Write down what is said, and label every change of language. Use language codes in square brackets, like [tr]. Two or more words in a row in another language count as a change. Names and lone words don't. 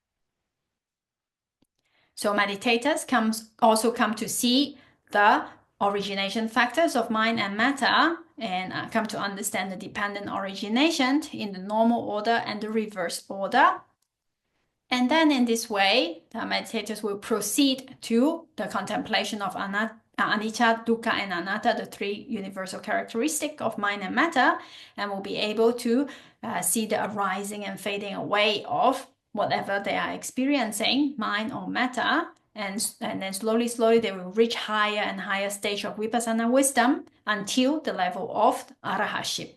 [en] So meditators also come to see the origination factors of mind and matter, and come to understand the dependent origination in the normal order and the reverse order. And then in this way, the meditators will proceed to the contemplation of [pi] anicca, dukkha, [en] and anatta, the 3 universal characteristics of mind and matter, and will be able to see the arising and fading away of whatever they are experiencing, mind or matter, and then slowly they will reach higher and higher stage of vipassana wisdom until the level of arahantship.